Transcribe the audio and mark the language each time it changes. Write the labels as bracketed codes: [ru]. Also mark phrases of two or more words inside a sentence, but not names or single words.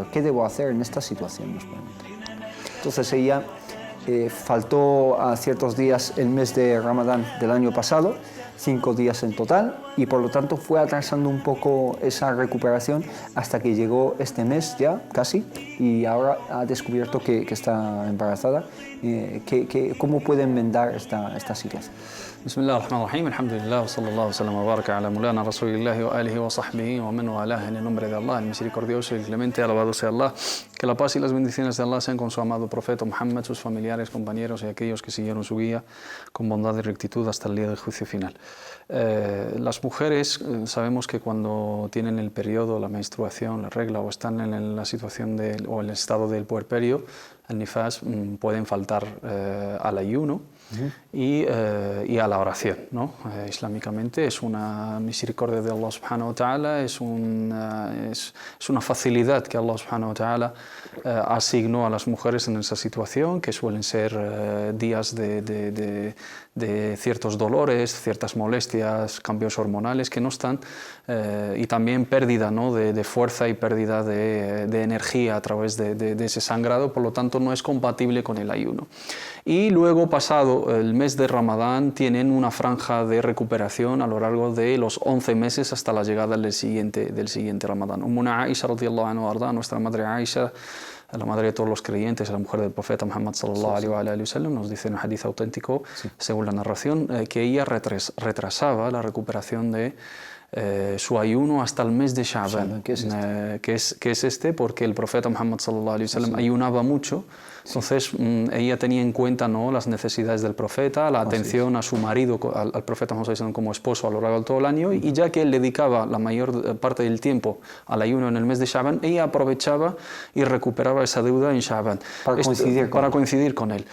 [es] ¿Qué debo hacer en esta situación?, nos pregunta. Entonces ella faltó a ciertos días el mes de Ramadán del año pasado, 5 días en total, y por lo tanto fue atrasando un poco esa recuperación hasta que llegó este mes ya casi, y ahora ha descubierto que está embarazada. ¿Cómo puede enmendar esta situación? [ar] بسم الله الرحمن الرحيم، الحمد لله، وصلى الله وسلم وبارك على مولانا رسول الله وآله وصحبه ومن والاه, [es] en el nombre de Allah, el misericordioso y el clemente, alabado sea Allah. Que la paz y las bendiciones de Allah sean con su amado profeta Muhammad, sus familiares, compañeros y aquellos que siguieron su guía con bondad y rectitud hasta el día del juicio final. Las mujeres sabemos que cuando tienen el periodo, la menstruación, la regla, o están en la situación o el estado del puerperio, el nifas, pueden faltar al ayuno y a la oración, ¿no? Islámicamente es una misericordia de Allah [ar] سبحانه وتعالى, [es] es una facilidad que Allah [ar] سبحانه وتعالى [es] asignó a las mujeres en esa situación, que suelen ser días de ciertos dolores, ciertas molestias, cambios hormonales que no están, y también pérdida, ¿no?, de fuerza y pérdida de energía a través de ese sangrado. Por lo tanto no es compatible con el ayuno. Y luego, pasado el mes de Ramadán, tienen una franja de recuperación a lo largo de los 11 meses hasta la llegada del siguiente Ramadán. [ar] أمنا عائشة رضي الله عنها, [es] nuestra madre Aisha, la madre de todos los creyentes, la mujer del profeta Muhammad [ar] صلى الله عليه وسلم, [es] nos dice en un hadith auténtico, según la narración, que ella retrasaba la recuperación de su ayuno hasta el mes de Sha'ban, que es este, porque el profeta Muhammad [ar] صلى الله عليه وسلم [es] ayunaba mucho Entonces, ella tenía en cuenta, ¿no?, las necesidades del profeta, la atención a su marido, al profeta Moisés como esposo a lo largo de todo el año, y ya que él dedicaba la mayor parte del tiempo al ayuno en el mes de Sha'ban, ella aprovechaba y recuperaba esa deuda en Sha'ban para coincidir con él.